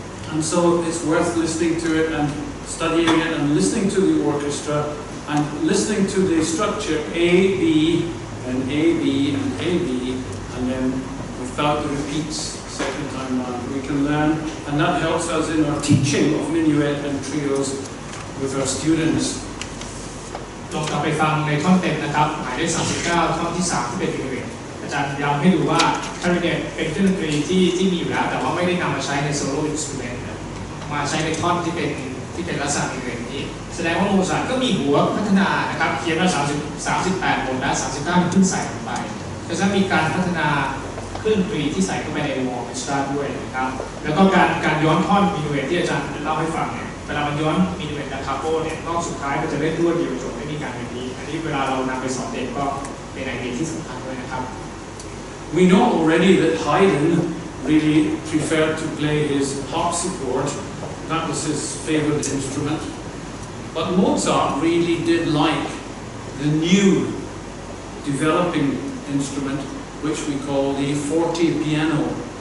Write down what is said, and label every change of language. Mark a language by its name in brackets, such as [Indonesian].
[English] And so it's worth listening to it and studying it and listening to the orchestra and listening to the structure A, B, and A, B, and A, B, and then without the repeats second time round. We can learn, and that helps us in our teaching of minuet and trios with our students. [Thai] ลองกลับไปฟังในท่อนเต็มนะครับหมายเลข39ท่อนที่3ที่เป็นมินิเวตอาจารย์ย้ำให้ดูว่าคลาริเนตเป็นเครื่องดนตรีที่มีอยู่แล้วแต่ว่าไม่ได้นำมาใช้ในโซโล่อินสตูเมนต์มาใช้ในท่อนที่เป็นลักษณะมินิเวตนี้แสดงว่าโมซาร์ทก็มีหัวพัฒนานะครับเขียนมา 38บทและ39ขึ้นใส่ลงไปก็จะมีการพัฒนาเครื่องดนตรีที่ใส่เข้าไปในวงออเคสตราด้วยนะครับแล้วก็การย้อนท่อนมินิเวตที่อาจารย์เล่าให้ฟังเนี่ยเวลามันย้อนมินิเวตดาคาโปเนี่ยรอบสุดท้ายก็จะเล่นรวดเดียวจบไม่มีการแบบนี้อันนี้เวลาเรานำไปสอนเด็กก็เป็นไอเดียที่สำคัญด้วยนะครับ [English] We know already that Haydn really preferred to play his harpsichord. That was his favorite instrument. But Mozart really did like the new developing instrument, which we call the forte piano.